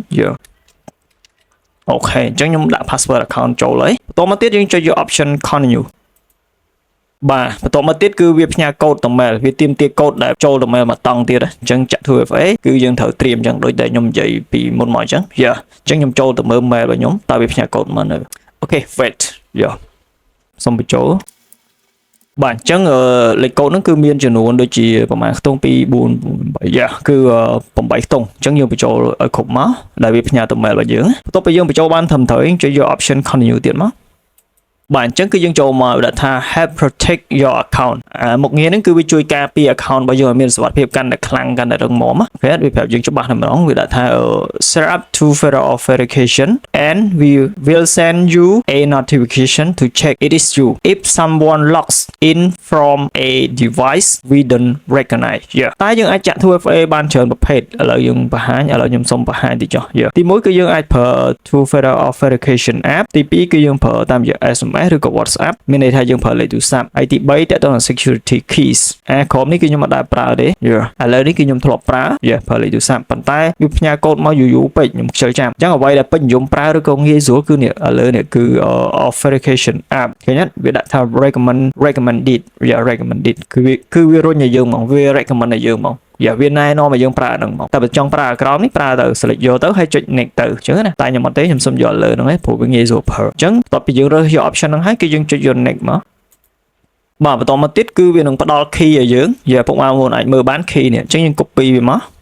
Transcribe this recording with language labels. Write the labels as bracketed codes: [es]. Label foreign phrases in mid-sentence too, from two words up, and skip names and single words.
[km] អូខេអញ្ចឹងខ្ញុំដាក់ [en] password account [km] ចូលហើយបន្តមកទៀតយើងចុចយក [en] option continue [km] បាទបន្ទាប់មកទៀតគឺវាផ្ញើកូដទៅ mail វាទាមទារកូដដែលចូលទៅ mail មកតង់ទៀតអញ្ចឹងចាក់ 2FA គឺយើងត្រូវត្រៀមអញ្ចឹងដូចតែខ្ញុំនិយាយពីមុនមកអញ្ចឹងអញ្ចឹងខ្ញុំចូលទៅមើល mail របស់ខ្ញុំតើវាផ្ញើកូដមកនៅអូខេ wait សូមបញ្ចូលបាទអញ្ចឹងលេខកូដហ្នឹងគឺមានចំនួនដូចជាប្រហែលខ្ទង់2 4 8គឺ 8ខ្ទង់អញ្ចឹងយើងបញ្ចូលឲ្យគ្រប់មកដែលវាផ្ញើទៅ mail របស់យើងបន្ទាប់ពីយើងបញ្ចូលបានត្រឹមត្រូវចុចយក [en] option continue [km] ទៀតមកបាទអញ្ចឹងគឺយើងចូលមកដាក់ថា [en] help protect your account [km] មុខងារហ្នឹងគឺវាជួយការពារ account របស់យើងឲ្យមានសុវត្ថិភាពកាន់តែខ្លាំងកាន់តែរឹងមាំណាគេវាប្រាប់យើងច្បាស់តែម្ដងវាដាក់ថា [en] set up two-factor authentication and we will send you a notification to check it is you if someone logs in from a device we don't recognize [km] តែយើងអាចចាក់ 2FA បានច្រើនប្រភេទឥឡូវយើងបង្ហាញឥឡូវខ្ញុំសូមបង្ហាញតិចចុះទី1គឺយើងអាចប្រើ [en] two-factor authentication app [km] ទី2គឺយើង ប្រើតាមរយៈ SMS ឬក៏ WhatsApp មានន័យថាយើងប្រើលេខទូរស័ព្ទហើយទី3តើតើ [en] security keys [km] ក្រុមនេះគឺខ្ញុំអត់ដែរប្រើទេឥឡូវនេះគឺខ្ញុំធ្លាប់ប្រើប្រើលេខទូរស័ព្ទប៉ុន្តែ វាផ្ញើកូដមកយូរពេកខ្ញុំខ្ជិលចាំអញ្ចឹងអ្វីដែលពេញនិយមប្រើឬក៏ងាយស្រួលគឺនេះឥឡូវនេះគឺ [en] authentication app [km] ឃើញទេវាដាក់ថា [en] recommended recommended [km] គឺវារុញឲ្យយើងមកវា recommend ឲ្យយើងមកវាណែនាំឲ្យយើងប្រើហ្នឹងមកតែបើចង់ប្រើក្រោមនេះប្រើទៅ select យកទៅហើយចុច next ទៅអញ្ចឹងណាតែខ្ញុំអត់ទេខ្ញុំសុំយកលើហ្នឹងឯងព្រោះវាងាយស្រួលប្រើអញ្ចឹងបន្ទាប់ពីយើងរើសយក option ហ្នឹងហើយគឺយើងចុចយក next មកបាទបន្តមកទៀតគឺវានឹងផ្ដល់ key ឲ្យយើងពុកម៉ែបងប្អូនអាចមើលបាន key នេះអញ្ចឹងយើង copy វាមក